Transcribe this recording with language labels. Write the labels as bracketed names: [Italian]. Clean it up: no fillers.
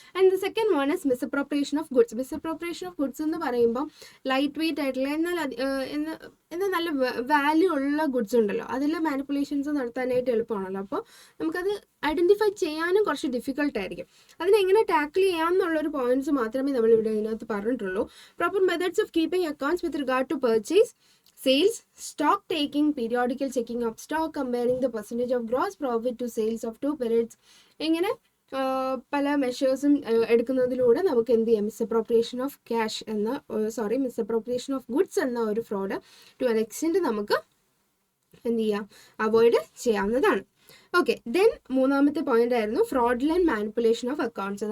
[Malayalam] And the second one is misappropriation of goods. Misappropriation of goods എന്ന് പറയുമ്പോൾ light weight ആയിട്ടുള്ള എന്നാൽ നല്ല വാല്യൂ ഉള്ള ഗുഡ്സ് ഉണ്ടല്ലോ, അതിൽ മാനിപ്പുലേഷൻസ് നടത്താനായിട്ട് എളുപ്പമാണല്ലോ. അപ്പോൾ നമുക്കത് ഐഡൻറ്റിഫൈ ചെയ്യാനും കുറച്ച് ഡിഫിക്കൽട്ടായിരിക്കും. അതിനെങ്ങനെ ടാക്കിൾ ചെയ്യാമെന്നുള്ളൊരു പോയിന്റ്സ് മാത്രമേ നമ്മളിവിടെ ഇതിനകത്ത് പറഞ്ഞിട്ടുള്ളൂ. [English] Proper methods of keeping accounts with regard to purchase, sales, stock taking, periodical checking of stock, comparing the percentage of gross profit to sales of 2 periods. [Malayalam] ഇങ്ങനെ പല മെഷേഴ്സും എടുക്കുന്നതിലൂടെ നമുക്ക് എന്ത് ചെയ്യാം, misappropriation of cash misappropriation of goods എന്ന ഒരു fraud to an extent നമുക്ക് എന്ത് ചെയ്യാം, അവോയ്ഡ് ചെയ്യാവുന്നതാണ്. ഓക്കെ, ദെൻ 3ാമത്തെ പോയിന്റ് ആയിരുന്നു ഫ്രോഡുലന്റ് മാനിപ്പുലേഷൻ ഓഫ് അക്കൗണ്ട്സ്.